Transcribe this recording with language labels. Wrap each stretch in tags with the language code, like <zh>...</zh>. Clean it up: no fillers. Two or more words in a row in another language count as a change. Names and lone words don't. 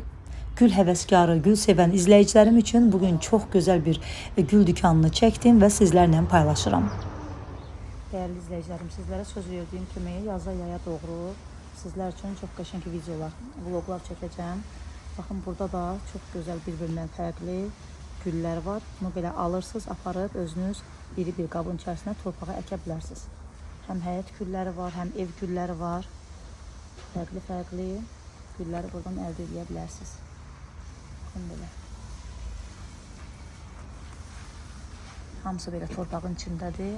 <az>Gül həvəskarı, gül sevən</az> <tr>izleyicilerim için bugün çok güzel bir gül dükkanını çektim ve sizlerle paylaşıram. Değerli izleyicilerim, sizlere söz verdiğim kimi yaza yaya doğru sizler için çok qəşəng videolar, vloglar çekeceğim. Bakın burada da çok güzel birbirinden fərqli güller var.</tr> <az>Bunu belə alırsınız, aparıb özünüz iri bir qabın içerisine torpağa əkə bilərsiniz. Hem həyət gülləri var, hem ev gülləri var. Fərqli gülləri buradan əldə edə bilərsiniz. Baxın belə. Hamısı belə torpağın içindədir.</az>